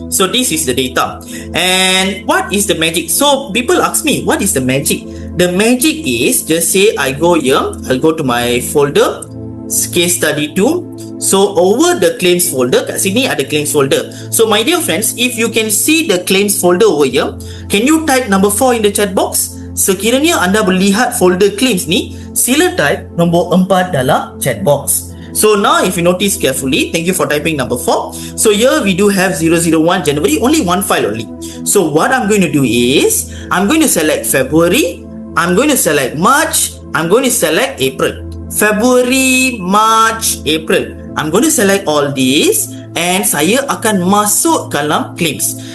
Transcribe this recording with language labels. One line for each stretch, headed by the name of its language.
English: So this is the data. And what is the magic? So people ask me, what is the magic? The magic is, just say I go here, I'll go to my folder, case study 2. So over the claims folder,
Malay: kat sini ada claims folder.
English: So my dear friends, if you can see the claims folder over here, can you type number 4 in the chat box?
Malay: Sekiranya anda boleh lihat folder claims ni, sila type nombor 4 dalam chat box.
English: So now if you notice carefully, thank you for typing number 4. So here we do have 001 January, only one file only. So what I'm going to do is, I'm going to select February, I'm going to select March, I'm going to select April. February, March, April. I'm going to select all these and
Malay: saya akan masuk dalam
English: claims.